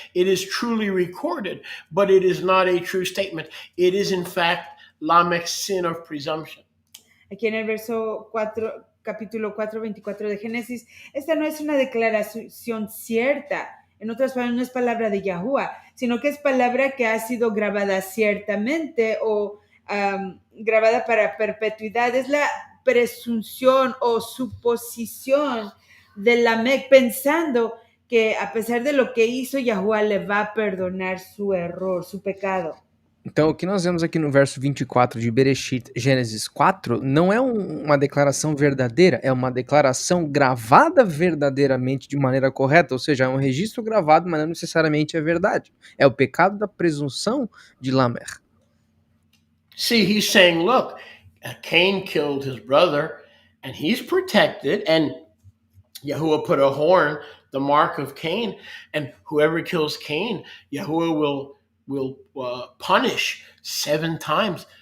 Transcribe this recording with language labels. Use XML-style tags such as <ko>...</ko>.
<en>It is truly recorded, but it is not a true statement. It is, in fact, Lamech's sin of presumption.</en> <es>Aquí en el verso 4, capítulo 4, 24 de Génesis, esta no es una declaración cierta. En otras palabras, no es palabra de Yahuwah, sino que es palabra que ha sido grabada ciertamente o grabada para perpetuidad. Es la presunción o suposición de Lamec pensando que a pesar de lo que hizo, Yahuwah le va a perdonar su error, su pecado.</es> <pt>Então, o que nós vemos aqui no verso 24 de Bereshit, Gênesis 4, não é uma declaração verdadeira, é uma declaração gravada verdadeiramente de maneira correta, ou seja, é um registro gravado, mas não necessariamente é verdade. É o pecado da presunção de Lamer.</pt> <en>See, he's saying, look, Cain killed his brother, and he's protected, and Yahuwah put a horn, the mark of Cain, and whoever kills Cain, Yahuwah will punish 7 times.</en>